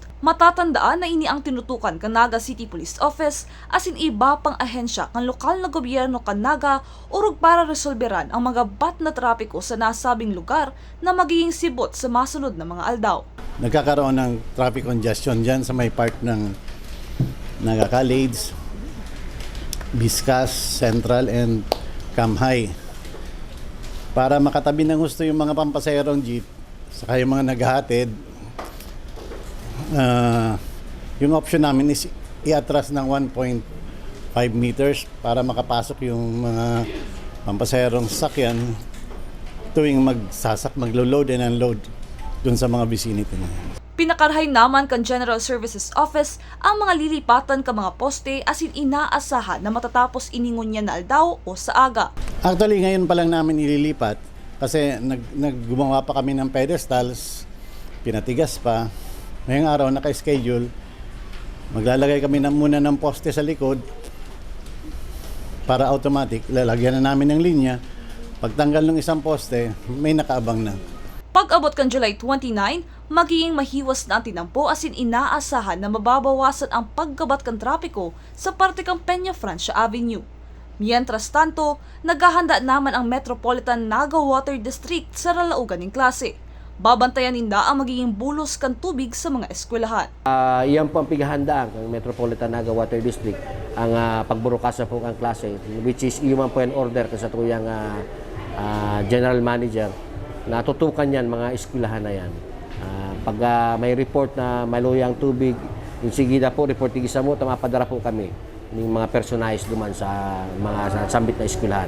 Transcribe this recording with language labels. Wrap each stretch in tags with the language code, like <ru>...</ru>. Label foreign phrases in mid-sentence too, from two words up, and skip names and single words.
<bik>Matatandaan na ini ang tinutukan kan Naga City Police Office asin iba pang ahensya kan lokal na gobyerno kan Naga urog para resolberan ang mga bat na trapiko sa nasabing lugar na magiging sibot sa masunod na mga aldaw.</bik> <tl>Nagkakaroon ng</tl> <en>traffic congestion</en> <tl>dyan sa may part ng Naga College, Biscas, Central, and Camhay. Para makatabi ng gusto yung mga pampasaherong jeep, saka yung mga naghahatid, yung option namin is i-atras ng 1.5 meters para makapasok yung mga pampasaherong sasakyan tuwing maglo-</tl> <en>load and unload</en> <tl>dun sa mga vicinity na yan.</tl> <bik>Pinakarhay naman kan General Services Office ang mga lilipatan ka mga poste asin inaasahan na matatapos iningon niya na aldaw o sa aga.</bik> <en>Actually,</en> <tl>ngayon pa lang namin ililipat kasi naggumawa pa kami ng pedestals, pinatigas pa. Ngayong araw, naka-schedule, maglalagay kami muna ng poste sa likod para automatic, lalagyan na namin ng linya. Pagtanggal ng isang poste, may nakaabang na.</tl> <bik>Pag-abot kan July 29, magiging mahiwas na ang tinampo asin inaasahan na mababawasan ang paggabat ng trapiko sa parte ng Peña Francia Avenue. Mientras tanto, naghahanda naman ang Metropolitan Naga Water District sa ralaugan ng klase. Babantayan ninda ang magiging bulos kan tubig sa mga eskwelahan. Iyan po ang pighahandaan ng Metropolitan Naga Water District, ang pagburukas po ang klase,</bik> <en>which is</en> <tl>iyon po ang order sa tuyang</tl> <en>general manager</en> <tl>na tutukan yan mga eskwelahan na yan.</tl> <bik>Pag may report na maluyang tubig, insigida po, report tigisa mo, mapadara po kami ng mga personalized duman sa mga sambit na eskwelahan.</bik>